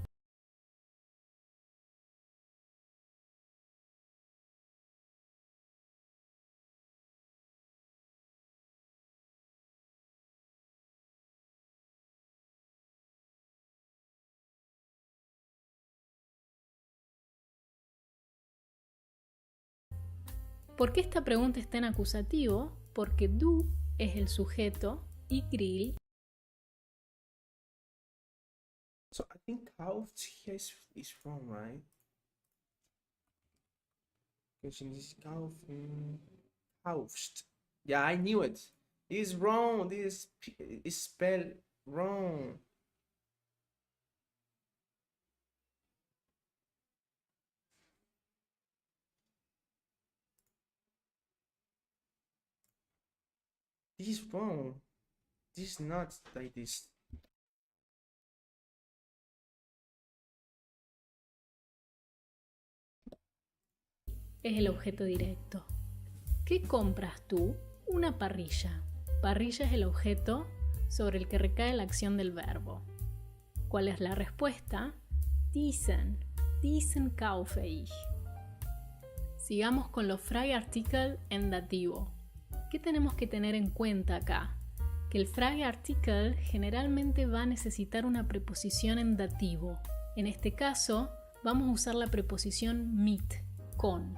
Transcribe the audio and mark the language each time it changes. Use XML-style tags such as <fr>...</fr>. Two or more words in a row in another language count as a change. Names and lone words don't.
<es>¿Por qué esta pregunta está en acusativo? Porque du es el sujeto y grill</es> <en>So I think Kalt here is wrong, right? Because in this Kalt, Kaufst. Yeah, I knew it. It is wrong. This is spelled wrong. This is wrong. This is not like this.</en> <es>es el objeto directo. ¿Qué compras tú? Una parrilla. Parrilla es el objeto sobre el que recae la acción del verbo. ¿Cuál es la respuesta?</es> <de>Diesen kaufe ich.</de> <es>Sigamos con los Frageartikel en dativo. ¿Qué tenemos que tener en cuenta acá? Que el Frageartikel generalmente va a necesitar una preposición en dativo. En este caso, vamos a usar la preposición mit, con.</es>